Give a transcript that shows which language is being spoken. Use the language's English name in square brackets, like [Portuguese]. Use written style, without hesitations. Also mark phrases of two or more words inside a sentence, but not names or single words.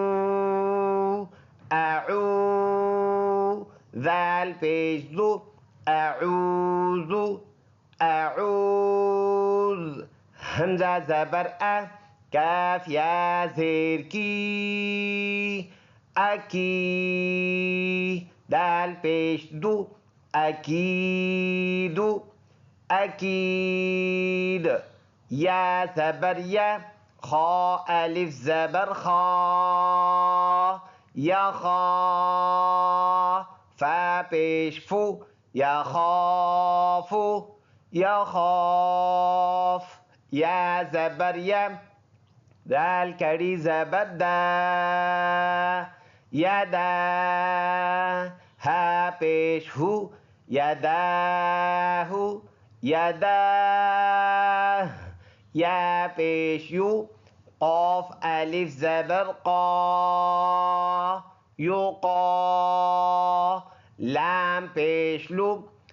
[Urdu] اؤ، ذال پیش ذُو، اعوذُ اعوذ، ہمزہ زبر آ، کاف یا زیر کی, أكي دال پیش دو أكيد أكيد يا زبر يا خا ألف زبر خا يا خا فا پیش فو يا خافو يا خاف يا زبر يا دال کڑی زبر دا یدا ها پیش هو یداهو یدا یا پیش یو قاف الف زبر قا یقا لام پیش لو